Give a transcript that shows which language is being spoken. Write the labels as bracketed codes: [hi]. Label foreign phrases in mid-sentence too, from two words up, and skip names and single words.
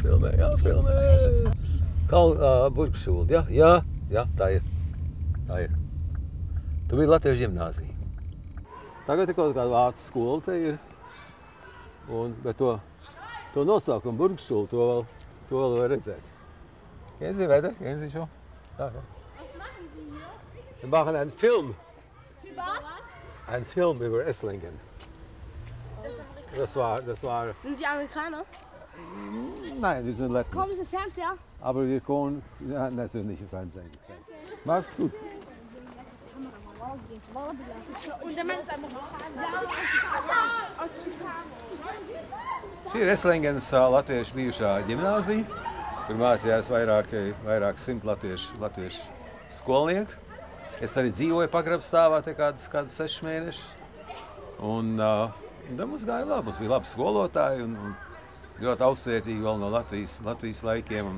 [lv] Burgšūle, jā, tā ir. Tu biji Latviešu ģimnāzija. Tagad ir kaut kāda vācu skola te ir. Bet to nosaukumu Burgšūle, to vēl var redzēt. [de] Kennen Sie weiter? Kennen Sie schon? Ja. Wir machen einen Film. Was? Einen Film über Esslingen. Das war... Sind Sie Amerikaner? Nein, wir sind Letten. Kommen Sie im Fernseher? Aber wir kommen... Ja, das wird nicht im Fernsehen gezeigt. Mach's gut. Un der Mann ist einfach aus Chicago. [lv] Šī ir Esslingenes latviešu bijušā ģimnāzija, kur mācījās vairāk simt latviešu skolnieku. Es arī dzīvoju pagrabstāvā te kādus 6 mēnešus. Un mums gāja labi, mums bija labi skolotāji un ļoti augstvērtīgi vēl no Latvijas laikiem.